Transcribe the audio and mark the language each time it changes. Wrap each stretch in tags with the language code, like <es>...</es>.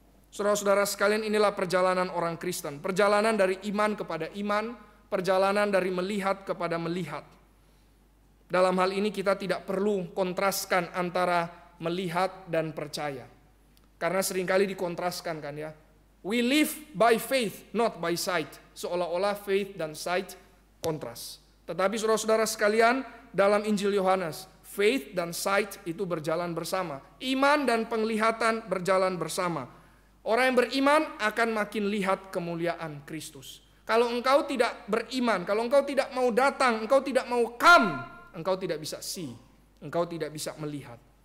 <id>Saudara-saudara sekalian, inilah perjalanan orang Kristen. Perjalanan dari iman kepada iman, perjalanan dari melihat kepada melihat. Dalam hal ini kita tidak perlu kontraskan antara melihat dan percaya. Karena seringkali dikontraskan kan ya.</id> <en>We live by faith, not by sight.</en> <id>Seolah-olah faith dan sight kontras. Tetapi saudara-saudara sekalian, dalam Injil Yohanes, faith dan sight itu berjalan bersama. Iman dan penglihatan berjalan bersama. Orang yang beriman akan makin lihat kemuliaan Kristus. Kalau engkau tidak beriman, kalau engkau tidak mau datang, engkau tidak mau come, engkau tidak bisa see, engkau tidak bisa melihat.</id>